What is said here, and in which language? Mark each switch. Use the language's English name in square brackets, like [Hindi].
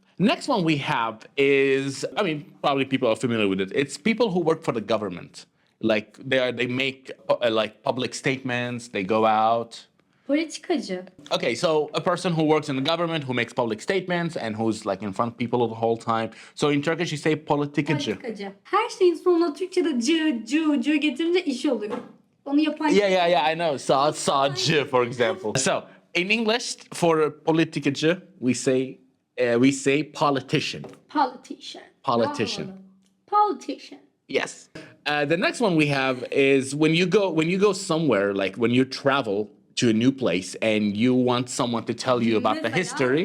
[English] Next one we have is, I mean, probably people are familiar with it. It's people who work for the government. Like they make like public statements, they go out. [Turkish] Politikacı. [English] Okay, so a person who works in the government, who makes public statements and who's like in front of people the whole time. So in Turkish you say politikacı. [Turkish] Politikacı. Her şeyin sonuna Türkçe'de cı getirince iş oluyor. Onu yapan [English] Yeah, I know. Sağcı, for example. So in English, for politikacı, we say politician. Politician. Politician. Bravo. Politician. Yes. The next one we have is when you go somewhere, like when you travel to a new place and you want someone to tell you about the history.